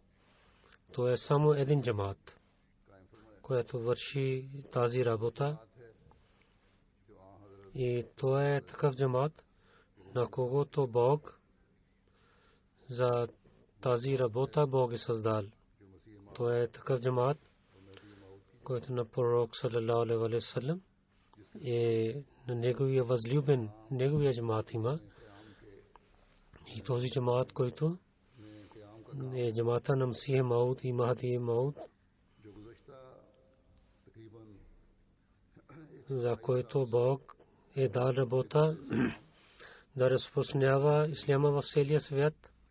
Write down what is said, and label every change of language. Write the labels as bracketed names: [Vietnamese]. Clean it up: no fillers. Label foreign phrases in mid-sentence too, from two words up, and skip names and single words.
[Bulgarian] То е само един джамаат, който върши тази работа. И то е такъв джамаат, на когото Бог за тази работа Бог е създал. То е такъв джамаат, който на пророк [Arabic] صلى الله عليه وسلم [Bulgarian] е на неговия възлюбен, неговия джамаат има. И този джамаат, който е джамаата на Масих Мауд и Махди Мауд, за който Бог е дал работа да разпространява исляма в целия свят,